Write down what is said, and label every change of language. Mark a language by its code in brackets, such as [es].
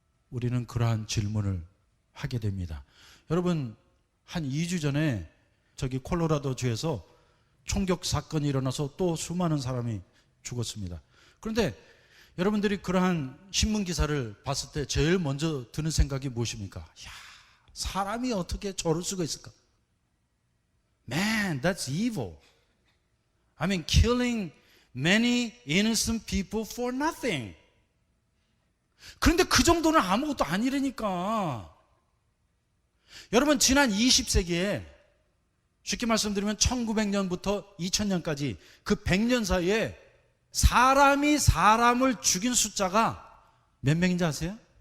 [ko] 우리는 그러한 질문을 하게 됩니다. 여러분 한 2주 전에 저기 콜로라도주에서 총격 사건이 일어나서 또 수많은 사람이 죽었습니다. 그런데 여러분들이 그러한 신문 기사를 봤을 때 제일 먼저 드는 생각이 무엇입니까? 야, 사람이 어떻게 저럴 수가 있을까? [en] Man, that's evil. I mean, killing many innocent people for nothing. [ko] 그런데 그 정도는 아무것도 아니라니까. 여러분 지난 20세기에 쉽게 말씀드리면 1900년부터 2000년까지 그 100년 사이에 사람이 사람을 죽인 숫자가 몇 명인지 아세요?